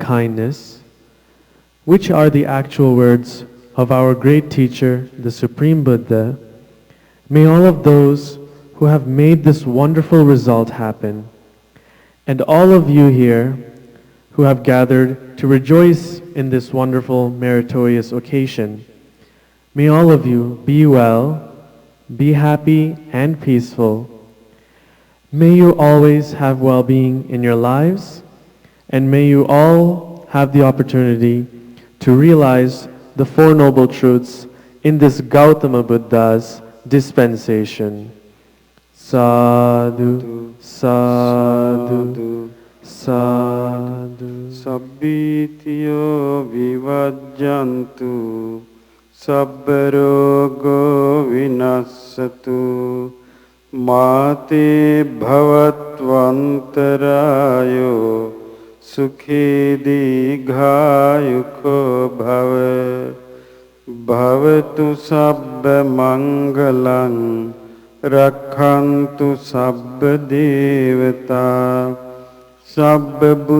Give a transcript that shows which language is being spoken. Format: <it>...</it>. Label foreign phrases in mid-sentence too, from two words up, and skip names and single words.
<en>kindness, which are the actual words of our great teacher, the Supreme Buddha, may all of those who have made this wonderful result happen, and all of you here who have gathered to rejoice in this wonderful meritorious occasion, may all of you be well, be happy and peaceful. May you always have well-being in your lives, and may you all have the opportunity to realize the Four Noble Truths in this Gautama Buddha's dispensation.</en> <pi>Sadhu, sadhu, sadhu. Sabbitiyo vivajjantu, sabbarogo vinassatu, mate bhavattvantarayo, sukhe dighayukho bhava, bhavatu sabba mangalang, rakhantu sabba devata, sabba</pi>